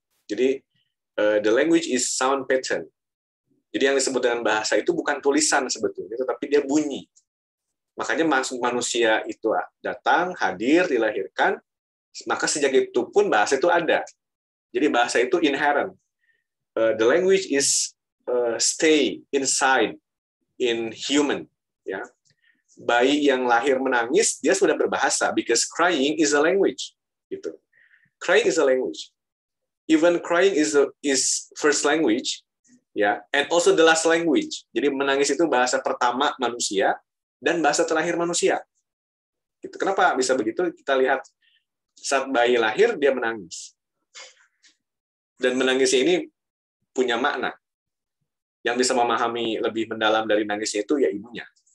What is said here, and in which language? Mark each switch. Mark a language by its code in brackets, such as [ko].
[id] Jadi, [en] the language is sound pattern. [id] Jadi yang disebut dengan bahasa itu bukan tulisan sebetulnya, tetapi dia bunyi. Makanya manusia itu datang, hadir, dilahirkan, maka sejak itu pun bahasa itu ada. Jadi bahasa itu inherent. [en] The language is stay inside in human. [id] Ya. Bayi yang lahir menangis, dia sudah berbahasa, [en] because crying is a language. [id] Gitu. [en] Crying is a language. Even crying is first language, ya, and also the last language. [id] Jadi menangis itu bahasa pertama manusia dan bahasa terakhir manusia. Gitu. Kenapa bisa begitu? Kita lihat saat bayi lahir dia menangis. Dan menangisnya ini punya makna. Yang bisa memahami lebih mendalam dari nangisnya itu ya ibunya.